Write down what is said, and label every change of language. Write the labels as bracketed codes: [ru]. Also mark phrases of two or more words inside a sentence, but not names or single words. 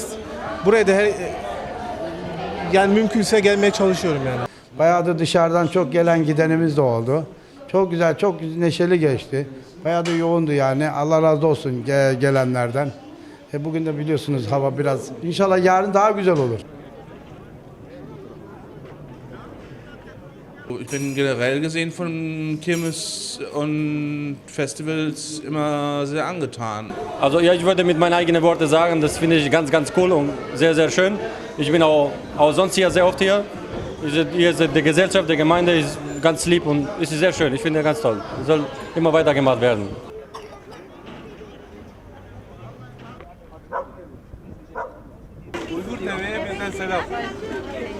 [tr] Buraya da yani mümkünse gelmeye çalışıyorum yani. Bayağı da dışarıdan çok gelen gidenimiz de oldu. Çok güzel, çok neşeli geçti. Bayağı da yoğundu yani. Allah razı olsun gelenlerden. Bugün de biliyorsunuz hava biraz. İnşallah yarın daha güzel olur. [de] Ich bin generell gesehen von Kirmes und Festivals immer sehr angetan. Also ja, ich würde mit meinen eigenen Worten sagen, das finde ich ganz, ganz cool und sehr, sehr schön. Ich bin auch sonst hier sehr oft hier. Hier ist die Gesellschaft, die Gemeinde ist ganz lieb und es ist sehr schön. Ich finde ganz toll. Es soll immer weitergemacht werden. [tr] Uygur TV'ye bizden selam.